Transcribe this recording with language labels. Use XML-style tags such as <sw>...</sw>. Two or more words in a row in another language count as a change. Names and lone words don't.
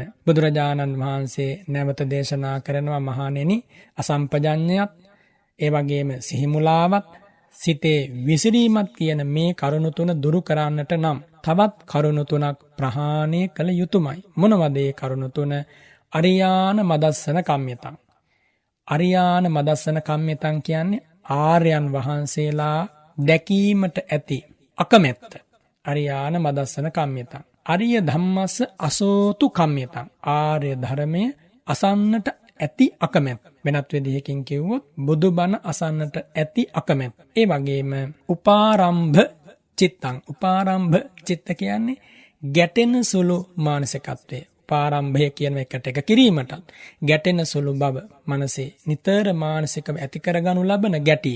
<si>බුදුරජාණන් වහන්සේ නැවත දේශනා කරනවා මහණෙනි අසම්පජඤ්ඤයත් ඒ වගේම සිහිමුලාවත් සිතේ විසිරීමත් කියන මේ කරුණු තුන දුරු කරන්නට නම් තවත් කරුණු තුනක් ප්‍රහාණය කළ යුතුයමයි. මොනවද ඒ කරුණු තුන?</si> <pi>අරියාන මදස්සන කම්මිතං. අරියාන මදස්සන කම්මිතං</pi> <si>කියන්නේ ආර්යයන් වහන්සේලා දැකීමට ඇති අකමැත්ත.</si> <pi>අරියාන මදස්සන කම්මිතං. අරිය ධම්මස්ස අසෝතු කම්මිතං.</pi> <si>ආර්ය ධර්මය අසන්නට ඇති අකමැත්ත. වෙනත් විදිහකින් කිව්වොත් බුදුබණ අසන්නට ඇති අකමැත්ත. ඒ වගේම</si> <pi>උපාරම්භ චිත්තං. උපාරම්භ චිත්ත</pi> <si>කියන්නේ ගැටෙන සුළු මානසිකත්වය. උපාරම්භය කියන එකට එක කිරීමටත් ගැටෙන සුළු බව මනසේ නිතර මානසිකව ඇති කරගනු ලබන ගැටීම.</si>